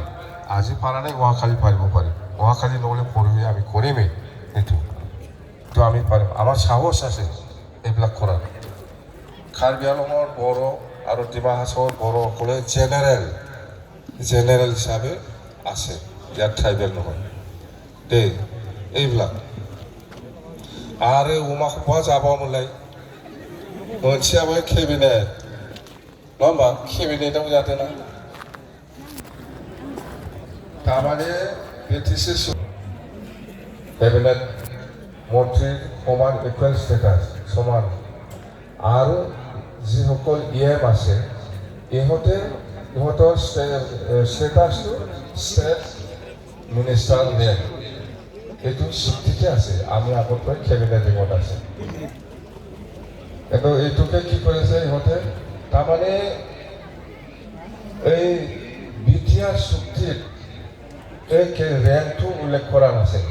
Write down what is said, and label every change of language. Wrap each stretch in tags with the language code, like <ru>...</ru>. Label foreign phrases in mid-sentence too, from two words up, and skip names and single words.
<as>আজি পৰা নাই অহাকালি পাৰিব পাৰিম অহাকালি নহ'লে পৰহি আমি কৰিমেই এইটো তো আমি পাৰিম, আমাৰ সাহস আছে এইবিলাক কৰাৰ। কাৰ্বি আংলঙৰ বড়ো আৰু ডিমা হাছাওৰ বড়োসকলে জেনেৰেল হিচাপে আছে, ইয়াত ট্ৰাইবেল নহয় দেই এইবিলাক।</as> <brx>आरो अमाखौबा जाबावोमोनलाय मोनसेयाबो केबिनेट नङा होमबा? केबिनेटआव जादोंना थारमाने बिटिसि केबिनेट मन्त्रि समान</brx> <en>equal status</en> <brx>समान आरो</brx> <as>যিসকল ইএম আছে ইহঁতৰ ষ্টেটাছটো ষ্টেট মিনিষ্টাৰ নেম এইটো স্বীকৃতি আছে। আমি আগৰ পৰাই কেবিনেটিঙত আছে, কিন্তু এইটোকে কি কৰিছে ইহঁতে, তাৰমানে এই বিটিআৰ চুক্তিত এই ৰেংকটো উল্লেখ কৰা নাছিল।</as>